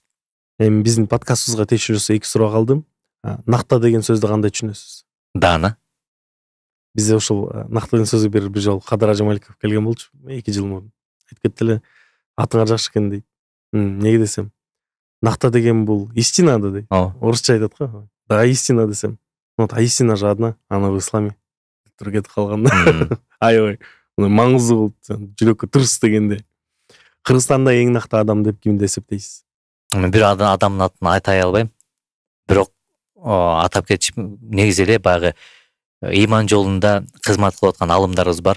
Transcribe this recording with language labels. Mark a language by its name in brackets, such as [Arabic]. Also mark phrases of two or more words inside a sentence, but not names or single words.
[Kyrgyz] Эми биздин подкастыбызга тиешелүү эки суроо калды. Накта деген сөздү кандай түшүнөсүз? Даана. Бизде ошол накта деген сөзгө бир жолу Кадыр Ажамаликов келген болчу, 2 жыл мурун. Айтып кетти эле, атыңар жакшы экен дейт. Неге десем, накта деген бул истина да дейт. Орусча айтат го. Да, истина десем. [Russian] Вот, а истина же одна, она в исламе. [Kyrgyz] Туруп кетип калганда. Аябай маңыздуу болуп, жүрөккө тырс дегенде. Кыргызстанда эң накта адам деп кимди эсептейсиз? Мен бир адамдын атын айтай албайм. Бирок атап кетчү, негизи эле баягы ыйман жолунда кызмат кылып аткан алымдарыбыз бар.